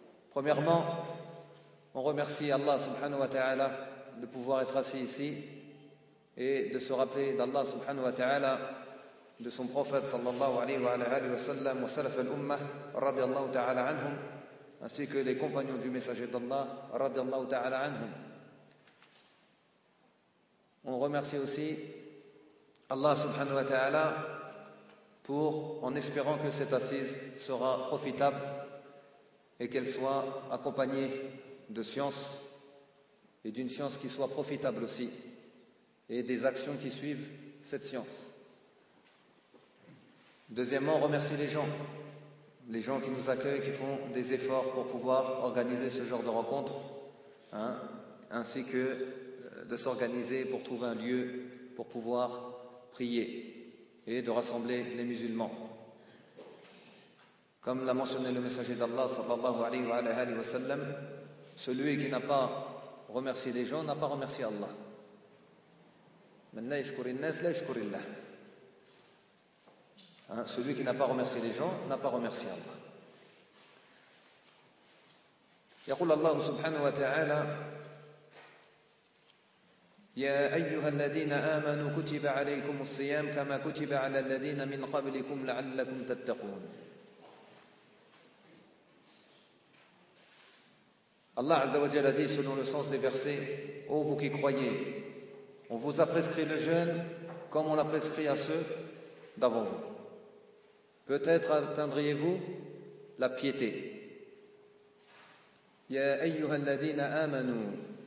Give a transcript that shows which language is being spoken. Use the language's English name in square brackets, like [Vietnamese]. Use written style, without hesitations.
[French] premièrement on remercie Allah subhanahu wa ta'ala de pouvoir être assis ici et de se rappeler d'Allah subhanahu wa ta'ala de son prophète [Arabic] صلى الله عليه وعلى آله وسلم وسلف الأمة رضي الله تعالى عنهم [French] ainsi que les compagnons du messager d'Allah, radiallahu ta'ala anhum. On remercie aussi Allah subhanahu wa ta'ala pour, en espérant que cette assise sera profitable et qu'elle soit accompagnée de science et d'une science qui soit profitable aussi et des actions qui suivent cette science. Deuxièmement, on remercie les gens qui nous accueillent, qui font des efforts pour pouvoir organiser ce genre de rencontre, hein, ainsi que de s'organiser pour trouver un lieu pour pouvoir prier et de rassembler les musulmans. Comme l'a mentionné le messager d'Allah, sallallahu alayhi wa sallam, celui qui n'a pas remercié les gens n'a pas remercié Allah. [Arabic] Man la yashkuri an-nas la yashkuri Allah. [French] Hein, celui qui n'a pas remercié les gens n'a pas remercié Allah. [Arabic] يقول الله سبحانه وتعالى يا أيها الذين آمنوا كتب عليكم الصيام كما كتب على الذين من قبلكم لعلكم تتقون. [French] Allah عز وجل a dit selon le sens des versets: Ô vous qui croyez, on vous a prescrit le jeûne comme on l'a prescrit à ceux d'avant vous. Peut-être atteindriez-vous la piété. [Arabic] Ya ayyuha alladhina amanu.